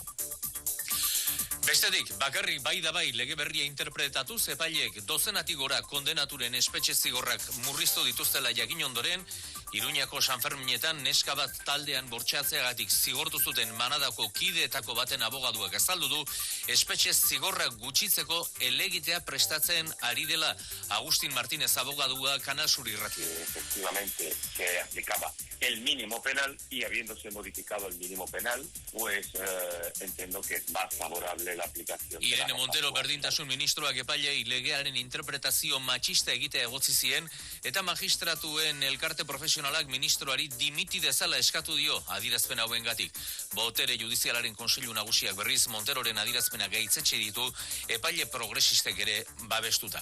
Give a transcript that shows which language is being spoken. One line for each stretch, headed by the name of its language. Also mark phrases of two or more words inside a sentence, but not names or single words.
Basque: Bestetik, bakarrik bai da bai lege berria interpretatu epaileek dozenatik gora kondenaturen espetxe zigorrak murriztu dituztela jakin ondoren, Iruñako Sanferminetan neska bat taldean bortxatzeagatik zigortu zuten Manadako kideetako baten abogaduak azaldu du espetxe zigorrak gutxitzeko helegitea prestatzen ari dela. Agustin Martínez abogadua Kanal Sur Irratia.
Spanish: Efectivamente se aplicaba el mínimo penal y habiéndose modificado el mínimo penal, pues entiendo que es más favorable la aplicación.
Basque: Irene Montero berdintasun ministroak epailei legearen interpretazio matxista egitea egotzi zien eta magistratuen elkarte profesionalak ministroari dimiti dezala eskatu dio adierazpen hauengatik. Botere judizialaren kontseilu nagusiak berriz Monteroren adierazpena gaitzetxe ditu epaile progresistek ere babestuta.